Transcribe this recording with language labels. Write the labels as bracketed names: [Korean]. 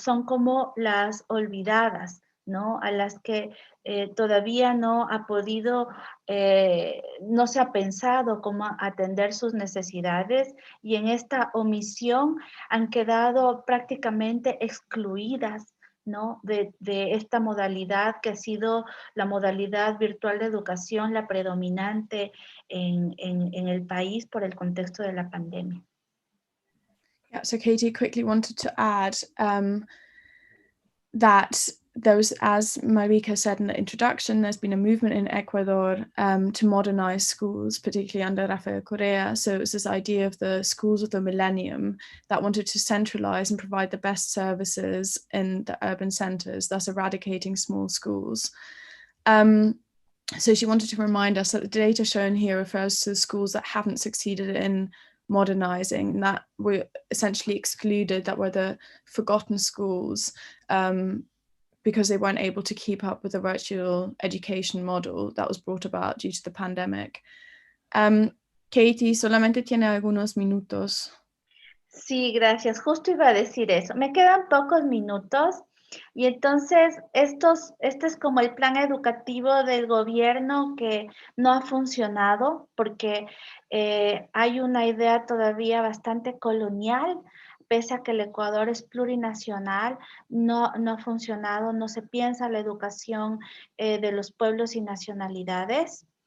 [Spanish] Son como las olvidadas, ¿no? A las que todavía no ha podido, no se ha pensado cómo atender sus necesidades y en esta omisión han quedado prácticamente excluidas, ¿no? De esta modalidad que ha sido la modalidad virtual de educación, la predominante en el país por el contexto de la pandemia. [English] Yeah, so Katie quickly wanted to add that there was, as Marika said in the introduction, there's been a movement in Ecuador to modernize schools, particularly under Rafael Correa. So it was this idea of the schools of the millennium that wanted to centralize and provide the best services in the urban centers, thus eradicating small schools. So she wanted to remind us that the data shown here refers to schools that haven't succeeded in modernizing, and that were essentially excluded, that were the forgotten schools, because they weren't able to keep up with the virtual education model that was brought about due to the pandemic. [Spanish] Katie, solamente tiene algunos minutos. Sí, gracias. Justo iba a decir eso. Me quedan pocos minutos y entonces este es como el plan educativo del gobierno que no ha funcionado porque hay una idea todavía bastante colonial, pese a que el Ecuador es plurinacional, no ha funcionado, no se piensa la educación de los pueblos y nacionalidades.